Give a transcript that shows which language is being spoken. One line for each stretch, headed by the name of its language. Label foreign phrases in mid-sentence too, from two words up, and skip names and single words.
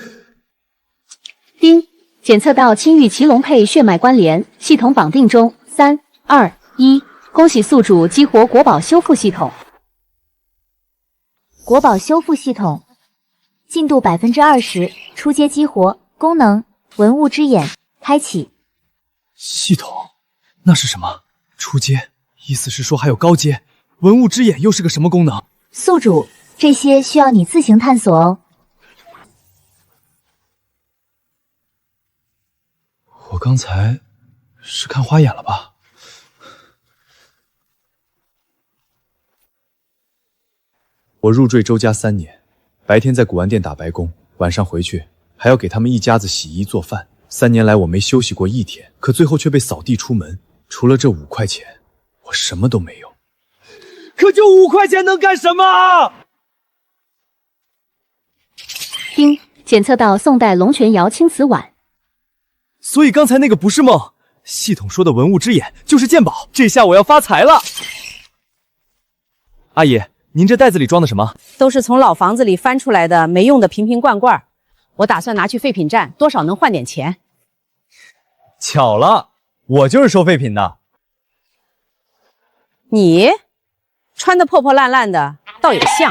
Chinese: 丁，檢測到青玉奇龍配血脈關聯，系統綁定中。3、2、1，恭喜宿主激活國寶修復系統。國寶修復系統進度20%，初階激活，功能文物之眼開啟。系統？ 那是什麼？初階？意思是說還有高階？文物之眼又是個什麼功能？宿主，這些需要你自行探索哦。我剛才是看花眼了吧？我入贅周家3年，白天在古玩店打白工，晚上回去還要給他們一家子洗衣做飯。3年來我沒休息過1天，可最後卻被掃地出門。除了這5塊錢，我什麼都沒有。可就5塊錢能幹什麼？丁，檢測到宋代龍泉窯青瓷碗。所以剛才那個不是夢，系統說的文物之眼就是鑑寶，這下我要發財了。阿姨，您這袋子裡裝的什麼？都是從老房子裡翻出來的沒用的瓶瓶罐罐，我打算拿去廢品站，多少能換點錢。巧了，我就是收廢品的。你穿得破破爛爛的，倒也像。